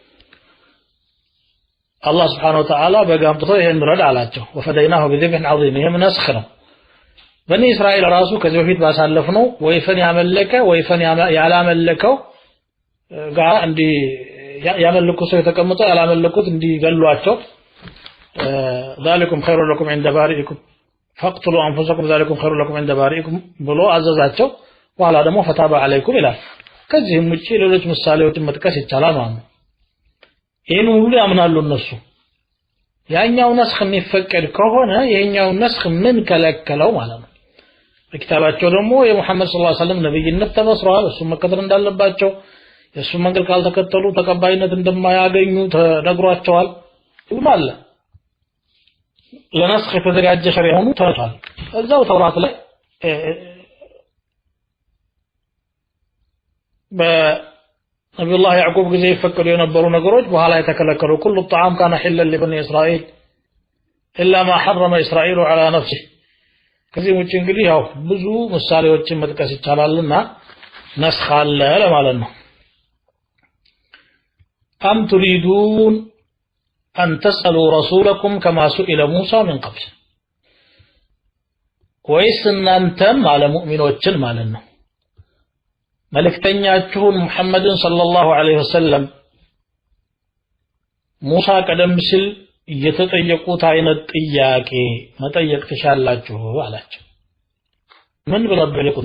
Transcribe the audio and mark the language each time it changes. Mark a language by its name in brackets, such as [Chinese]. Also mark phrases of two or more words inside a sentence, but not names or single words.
[Amharic] አላህ [Arabic] سبحانه وتعالى [Amharic] በጋምጥቶ ይሄን ረድ አላቸው። [Arabic] وفديناه بذبح عظيم። [Amharic] ይሄም ነስኽ ነው። በኒ እስራኤል ራሱ ከዚህ በፊት ባሳለፍነው ወይፈን ያመለከ ወይፈን ያላመለከው ጋር እንዲ ያመልኩ ሰው የተቀመጠው ያላመለኩት እንዲገሏቸው [Arabic] ذلكم خير لكم عند بارئكم فاقتلوا انفسكم ذلكم خير لكم عند بارئكم [Amharic] ብሎ አዘዛቸው። በኋላ ደግሞ [Arabic] فتاب عليكم [Amharic] ይላል። ከዚህም ውጪ ሌሎች ምሳሌዎችን መጥቀስ ይቻላል ማለት ነው። ይሄን ሁሉ ያምናሉ እነሱ። ያኛው ነስኽ የሚፈቀድ ከሆነ ይሄኛው ነስኽ ምን ከለከለው ማለት ነው። በኪታባቸው ደግሞ የሙሐመድ [Arabic] صلى الله عليه وسلم [Amharic] ነብይነት ተበስሯል። እሱ መከተል እንዳለባቸው የሱ መንገድ ካልተከተሉ ተቀባይነት እንደማያገኙ ተነግሯቸዋል። ይላል ለነስኽ የተዘጋጀ ሸሪዓ ሆኖ ተወጥቷል። እዛው ተውራት ላይ በነብዩላህ ያዕቁብ ጊዜ ይፈቀዱ የነበሩ ነገሮች በኋላ የተከለከሉ [Arabic] كل الطعام كان حلا لبني اسرائيل الا ما حرم اسرائيل على نفسه። [Amharic] ከዚህ ውጪ እንግዲህ ያው ብዙ ምሳሌዎችን መጥቀስ ይቻላልና ነስኽ አለ ለማለት ነው። [Arabic] أم تريدون أن تسألوا رسولكم كما سئل موسى من قبل [Amharic] ወይስ እናንተም على ሙእሚኖችን ማለት ነው መልእክተኛችሁን ሙሐመድን [Arabic] صلى الله عليه وسلم [Amharic] ሙሳ ቀደም ሲል የተጠየቁት አይነት ጥያቄ መጠየቅ ትሻላችሁ አላቸው። ምን ብለው ጠየቁት?